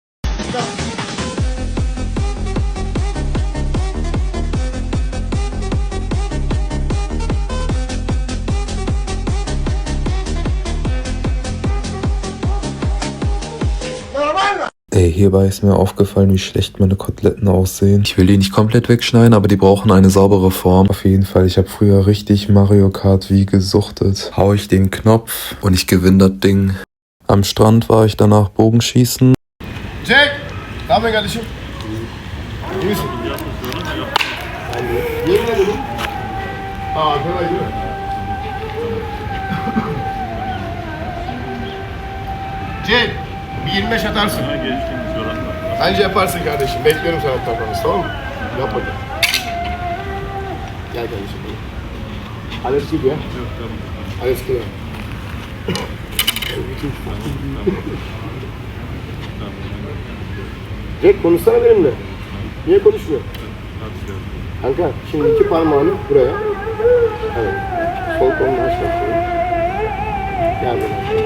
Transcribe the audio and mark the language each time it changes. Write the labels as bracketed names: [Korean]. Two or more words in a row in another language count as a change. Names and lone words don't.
[German] Ey, hierbei ist mir aufgefallen, wie schlecht meine Koteletten aussehen. Ich will die nicht komplett wegschneiden, aber die brauchen eine saubere Form. Auf jeden Fall, ich habe früher richtig Mario Kart wie gesuchtet. Hau ich den Knopf und ich gewinne das Ding. Am Strand war ich danach Bogenschießen. [Turkish] Jack! Tamam kardeşim. İyi misin? Yemin ederim. Kolay değil mi? Jack! Bir 25 atarsın. Bence yaparsın kardeşim. Bekliyorum sana performans, tamam mı? Yap bakalım. Gel kardeşim. [German] Alles gut [Turkish] ya? Yok tamam. [German] Alles klar. [Turkish] Jack konuşsana benimle. Niye konuşmuyor? Kanka şimdi 2 parmağını buraya. Evet. Sol kolunu aç bakayım. Gel böyle.